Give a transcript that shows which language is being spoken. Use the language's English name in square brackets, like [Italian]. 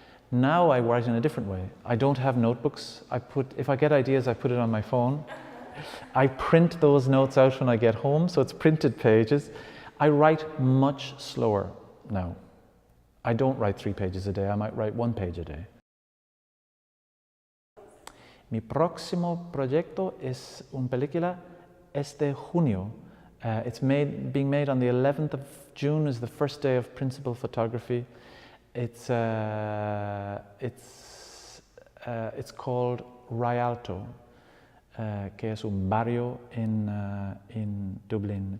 [English] Now I write in a different way. I don't have notebooks. If I get ideas, I put it on my phone. I print those notes out when I get home, so it's printed pages. I write much slower now. I don't write 3 pages a day, I might write 1 page a day. [Spanish] Mi próximo proyecto es una película este junio. [English] It's being made on the 11th of June is the first day of principal photography. It's called Rialto, [Spanish] que es un barrio [English] in Dublin.